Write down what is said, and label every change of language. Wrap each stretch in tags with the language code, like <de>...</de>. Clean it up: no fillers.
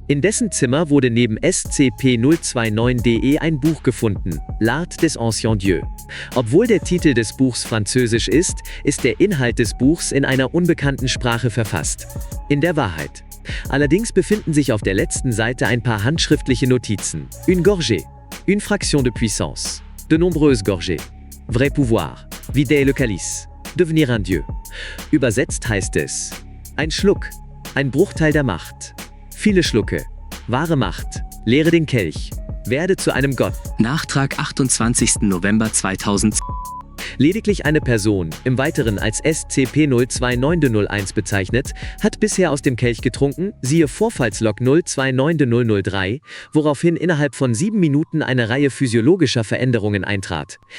<de>In dessen Zimmer wurde neben SCP-029-DE ein Buch gefunden, L'Art des Anciens Dieux. Obwohl der Titel des Buchs französisch ist, ist der Inhalt des Buchs in einer unbekannten Sprache verfasst. In der Wahrheit. Allerdings befinden sich auf der letzten Seite ein paar handschriftliche Notizen.</de> <fr>Une gorgée, une fraction de puissance, de nombreuses gorgées, vrai pouvoir, vider le calice, devenir un dieu.</fr> <de>Übersetzt heißt es: Ein Schluck, ein Bruchteil der Macht. Viele Schlucke. Wahre Macht. Leere den Kelch. Werde zu einem Gott. Nachtrag 28. November 2000. Lediglich eine Person, im Weiteren als SCP-029-01 bezeichnet, hat bisher aus dem Kelch getrunken, siehe Vorfallslog 029-003, woraufhin innerhalb von 7 Minuten eine Reihe physiologischer Veränderungen eintrat.</de>